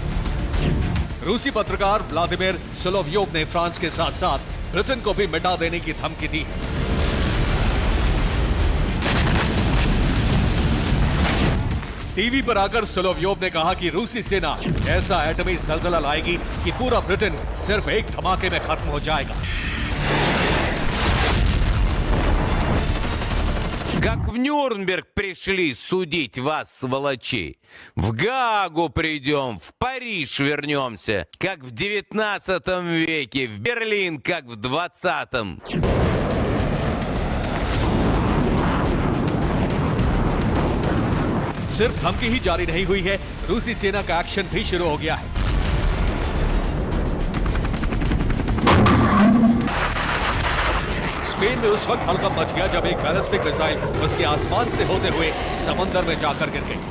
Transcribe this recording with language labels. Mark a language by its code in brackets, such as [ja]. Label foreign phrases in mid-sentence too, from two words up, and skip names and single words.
[hi] रूसी पत्रकार व्लादिमीर सोलोव्योव ने फ्रांस के साथ साथ ब्रिटेन को भी मिटा देने की धमकी दी। टीवी पर आकर सोलोव्योव ने कहा कि रूसी सेना ऐसा एटमी जलजला लाएगी कि पूरा ब्रिटेन सिर्फ एक धमाके में खत्म हो जाएगा। [ru] Как в Нюрнберг пришли судить вас, сволочей. В Гаагу придем, в Париж вернемся. Как в 19 веке, в Берлин, как в 20-м. [hi] सिर्फ धमकी ही जारी नहीं हुई है, रूसी सेना का एक्शन भी शुरू हो गया है। स्पेन में उस वक्त हड़कंप मच गया जब एक [en] ballistic missile [hi] उसके आसमान से होते हुए समंदर में जाकर गिर गई।